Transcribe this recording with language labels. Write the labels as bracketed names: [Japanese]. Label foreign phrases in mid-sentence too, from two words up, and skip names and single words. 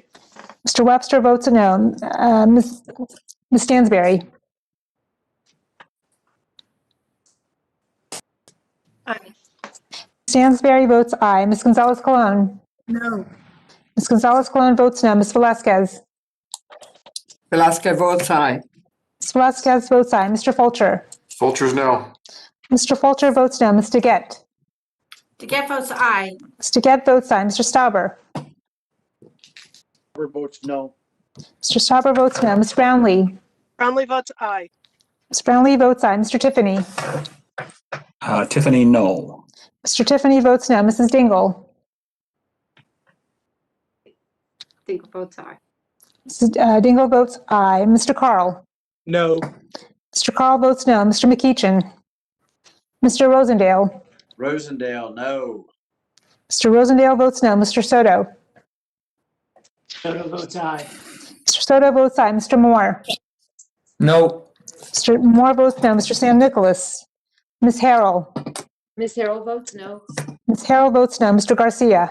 [English] Mr. Webster votes no. Ms. Stansberry. Aye. Stansberry votes aye. Ms. Gonzalez Colon. No. Ms. Gonzalez Colon votes no. Ms. Velazquez. Velasquez votes aye. Ms. Velazquez votes aye. Mr. Fulcher. Fulcher's no. Mr. Fulcher votes no. Ms. DeGette. DeGette votes aye. Ms. DeGette votes aye. Mr. Stauber. Stauber votes no. Mr. Stauber votes no. Ms. Brownlee. Brownlee votes aye. Ms. Brownlee votes aye. Mr. Tiffany. Tiffany, no. Mr. Tiffany votes no. Mrs. Dingle. Dingle votes aye. Mrs. Dingle votes aye. Mr. Carl. No. Mr. Carl votes no. Mr. McEachin. Mr. Rosendale. Rosendale, no. Mr. Rosendale votes no. Mr. Soto. Soto votes aye. Mr. Soto votes aye. Mr. Moore. No. Mr. Moore votes no. Mr. Sam Nicholas. Ms. Harrell. Ms. Harrell votes no. Ms. Harrell votes no. Mr. Garcia.